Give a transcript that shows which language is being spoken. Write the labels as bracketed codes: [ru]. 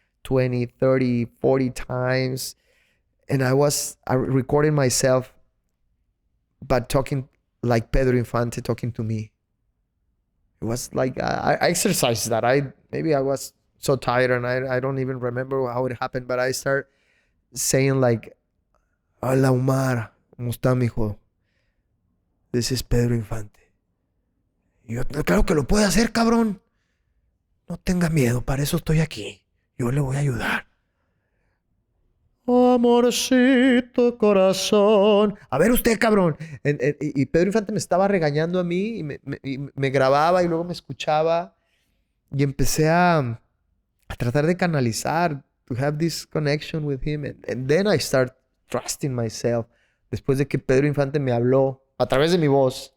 [en] 20, 30, 40 times. And I recording myself, but talking like Pedro Infante talking to me. It was like, I exercised that. Maybe I was so tired and I don't even remember how it happened, but I start saying like, [es] hola Omar, ¿cómo está, mijo? [en] This is Pedro Infante. [es] Y yo, claro que lo puede hacer, cabrón. No tenga miedo, para eso estoy aquí. Yo le voy a ayudar. Amorcito corazón. A ver usted, cabrón. Y Pedro Infante me estaba regañando a mí y me grababa y luego me escuchaba. Y empecé a tratar de canalizar, [en] to have this connection with him. And then I start trusting myself. [es] Después de que Pedro Infante me habló a través de mi voz.